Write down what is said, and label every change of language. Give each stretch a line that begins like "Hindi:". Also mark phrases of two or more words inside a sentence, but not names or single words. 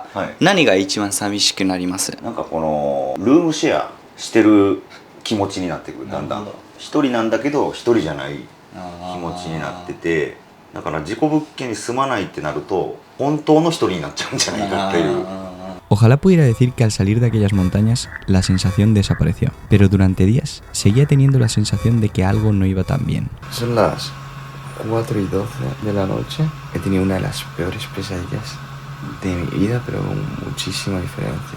Japanese: はい、何が一番寂しくなります？なんかこのルームシェアしてる気持ちになってくる。だんだん一人なんだけど一人じゃない気持ちになってて、だから事故物件に住まないってなると本当の一人になっちゃうんじゃないかっていう。
Spanish: Ojalá pudiera decir que al salir de aquellas montañas la sensación desapareció, pero durante días seguía teniendo la sensación de que algo no iba tan bien. Son las 4:12 de la noche. He tenido una de las peores pesadillas de mi vida, pero con muchísima diferencia.